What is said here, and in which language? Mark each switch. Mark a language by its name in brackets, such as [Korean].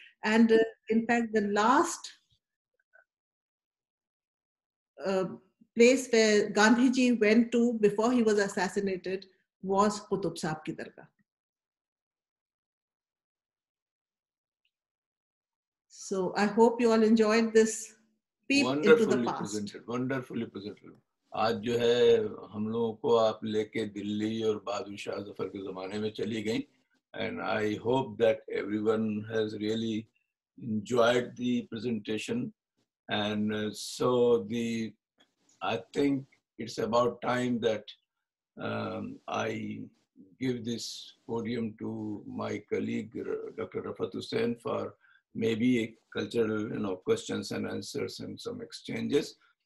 [English] And in fact, the last place where Gandhiji went to before he was assassinated was Qutub Sahib ki dargah. So I hope you all enjoyed this peep into the past. Wonderfully presented. [Hindi] आज जो है हम लोगों को आप लेके दिल्ली और बहादुर शाह जफर के ज़माने में चली गई, [English] and I hope that everyone has really enjoyed the presentation. And so I think it's about time that I give this podium to my colleague Dr. Rafat Hussain for maybe a cultural questions and answers and some exchanges.